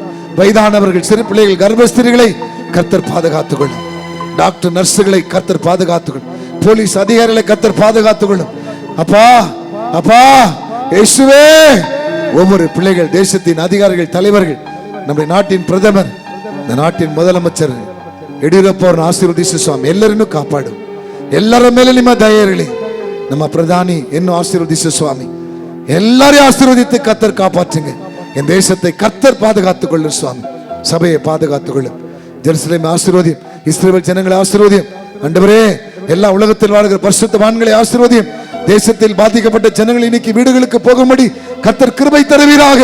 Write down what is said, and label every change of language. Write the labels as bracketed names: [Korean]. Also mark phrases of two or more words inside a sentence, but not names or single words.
[Tamil] வயதானவர்கள், சிறு பிள்ளைகள், கர்ப்பஸ்திரிகளை கர்த்தர் பாதுகாத்துக் கொள்ளும். டாக்டர், நர்சுகளை கர்த்தர் பாதுகாத்துக் கொள்ளும். போலீஸ் அதிகாரிகளை கர்த்தர் பாதுகாத்துக் கொள்ளும். அப்பா, அப்பா இயேசுவே, ஒவ்வொரு பிள்ளைகள், தேசத்தின் அதிகாரிகள், தலைவர்கள், நம்முடைய நாட்டின் பிரதமர், இந்த நாட்டின் முதலமைச்சர் [Kannada] ಯಡಿಯೂರಪ್ಪ ಆಶೀರ್ವದಿಸು ಸ್ವಾಮಿ. ಎಲ್ಲರನ್ನೂ ಕಾಪಾಡು, ಎಲ್ಲರ ಮೇಲೆ ನಿಮ್ಮ ದಯೆ ಇರಲಿ. ನಮ್ಮ ಪ್ರಧಾನಿ ಇನ್ನೂ ಆಶೀರ್ವದಿಸು ಸ್ವಾಮಿ. [Tamil] எல்லாரையும் ஆசீர்வதித்து கர்த்தர் காப்பாற்றுங்க. என் தேசத்தை கர்த்தர் பாதுகாத்துக் கொள்ளும் சுவாமி. சபையை பாதுகாத்துக் கொள்ளும். ஜெருசலேமை ஆசீர்வதியும், இஸ்ரவேல் ஜனங்களை ஆசீர்வதியும். ஆண்டவரே, எல்லா உலகத்தில் வாழ்கிற பரிசுத்தவான்களை ஆசீர்வதியும். தேசத்தில் பாதிக்கப்பட்ட ஜனங்கள் இன்னைக்கு வீடுகளுக்கு போகும்படி கர்த்தர் கிருபை தருவீராக.